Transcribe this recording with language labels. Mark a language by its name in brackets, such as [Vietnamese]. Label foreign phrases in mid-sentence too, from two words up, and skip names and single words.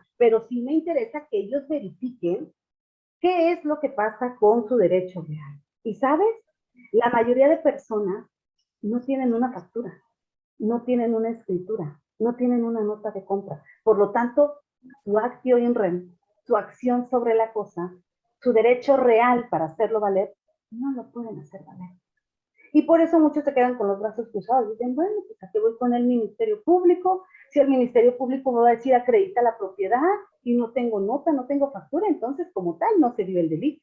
[Spanish] Pero sí me interesa que ellos verifiquen qué es lo que pasa con su derecho real. Y ¿sabes? La mayoría de personas no tienen una factura, no tienen una escritura, no tienen una nota de compra. Por lo tanto, su [Latin] actio in rem, [Spanish] su acción sobre la cosa, su derecho real para hacerlo valer, no lo pueden hacer valer. Y por eso muchos se quedan con los brazos cruzados. Dicen, bueno, pues aquí voy con el Ministerio Público. Si el Ministerio Público me va a decir acredita la propiedad y no tengo nota, no tengo factura, entonces como tal no se dio el delito.